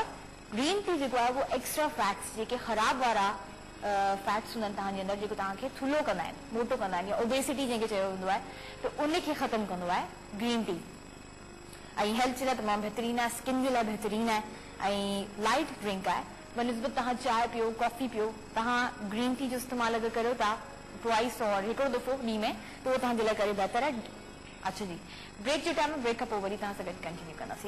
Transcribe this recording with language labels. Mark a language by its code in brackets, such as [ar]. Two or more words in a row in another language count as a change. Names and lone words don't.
[sd] त ग्रीन टी जेको आहे उहो [en] extra fats, [sd] जेके ख़राब वारा फैट्स हूंदा आहिनि तव्हांजे अंदरि, जेको तव्हांखे थुल्हो कंदा आहिनि, मोटो कंदा आहिनि, या ओबेसिटी जंहिंखे चयो हूंदो आहे, त उनखे ख़तमु कंदो आहे [en] green tea. [sd] ऐं हेल्थ जे लाइ तमामु बहितरीनु आहे, स्किन जे लाइ बहितरीनु आहे, ऐं [en] light drink [sd] आहे. बनिस्बत तव्हां चांहि पियो, कॉफ़ी पियो, तव्हां [en] green tea [sd] जो इस्तेमालु अगरि करियो था ट्वाइस और हिकिड़ो दफ़ो ॾींहं में, त उहो तव्हांजे लाइ करे बहितर आहे. अच्छा जी, ब्रेक जे टाइम में ब्रेक खां पोइ वरी तव्हां सां गॾु कंटिन्यू कंदासीं.